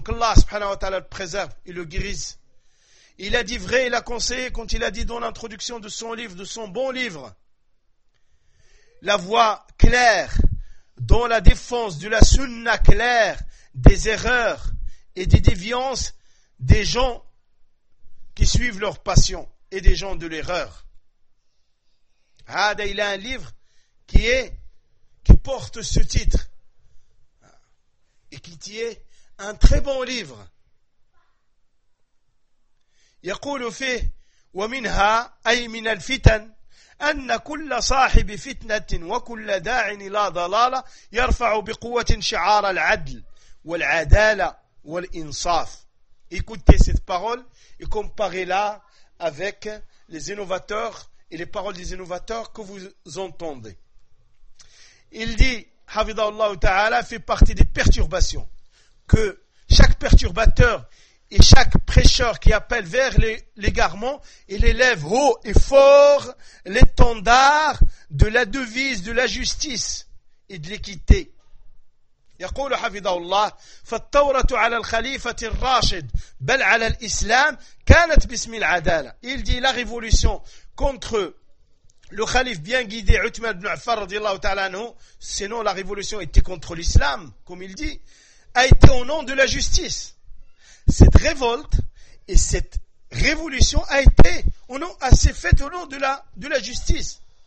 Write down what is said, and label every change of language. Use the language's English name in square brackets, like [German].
[French] Qu'Allah subhanahu wa ta'ala le préserve et le guérisse. Il a dit vrai, il a conseillé quand il a dit dans l'introduction de son livre, de son bon livre, la voix claire dans la défense de la sunna claire des erreurs et des déviances des gens qui suivent leur passion et des gens de l'erreur. Hada, il a un livre qui porte ce titre et qui est un très bon livre. [Arabic] Yaqulu fi wa minha ay min al-fitan أن كل صاحب فتنة وكل داع إلى ضلالة يرفع بقوة شعار العدل والعدالة والإنصاف. [French] Écoutez cette parole et comparez-la avec les innovateurs et les paroles des innovateurs que vous entendez. il dit, Hafidhahullah Ta'ala, fait partie des perturbations. Que chaque perturbateur et chaque prêcheur qui appelle vers l'égarement, il élève haut et fort l'étendard de la devise de la justice et de l'équité. [Arabic] يقول حفظه الله فالثورة على الخليفة الراشد بل على الإسلام كانت باسم العدالة. [French] Il dit la révolution contre le calife bien guidé Uthman ibn Affan [Arabic] رضي الله تعالى عنه, [French] sinon la révolution était contre l'islam, comme il dit, a été au nom de la justice. Cette révolte et cette révolution a été au nom, a s'est faite au nom de la justice.